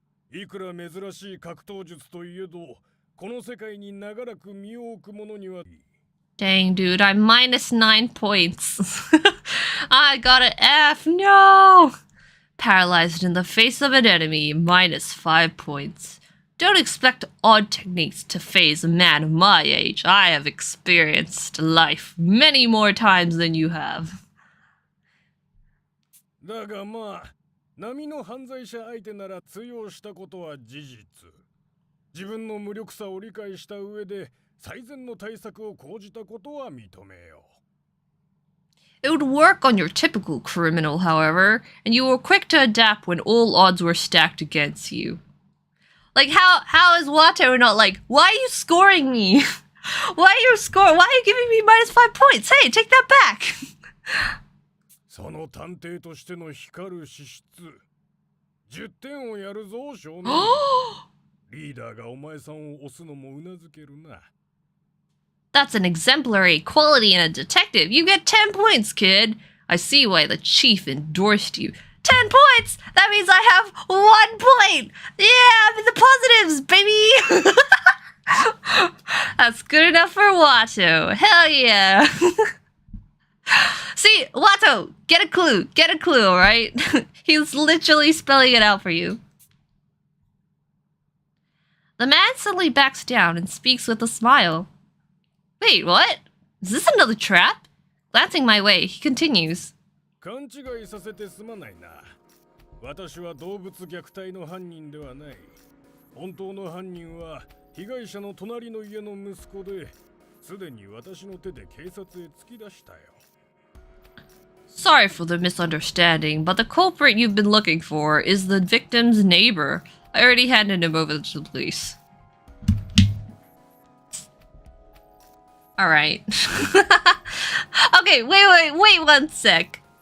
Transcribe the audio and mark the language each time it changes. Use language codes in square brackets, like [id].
[ja] いくら珍しい格闘術といえど、この世界に長らく身を置く者には。 [en] Dang, dude, I'm minus 9 points. I got an F, no! Paralyzed in the face of an enemy, minus 5 points. Don't expect odd techniques to phase a man of my age. I have experienced life many more times than you have. [ja] だがまあ、波の犯罪者相手なら通用したことは事実。自分の無力さを理解した上で最善の対策を講じたことは認めよう。 [en] It would work on your typical criminal, however, and you were quick to adapt when all odds were stacked against you. Like, how is Watto not like, why are you scoring me? Why are you giving me minus 5 points? Hey, take that back! [ja] その探偵としての光る資質、10点をやるぞ、少年。リーダーがお前さんを押すのもうなずけるな。 [en] That's an exemplary quality in a detective. You get 10 points, kid. I see why the chief endorsed you. 10 points! That means I have 1 point! Yeah, I'm in the positives, baby! That's good enough for Watto. Hell yeah! See, Watto, get a clue, alright? He's literally spelling it out for you. The man suddenly backs down and speaks with a smile. Wait, what? Is this another trap? Glancing my way, he continues. [ja] 勘違いさせてすまないな。私は動物虐待の犯人ではない。本当の犯人は被害者の隣の家の息子で、すでに私の手で警察へ突き出したよ。 [en] Sorry for the misunderstanding, but the culprit you've been looking for is the victim's neighbor. I already handed him over to the police. Alright. Okay, wait 1 sec.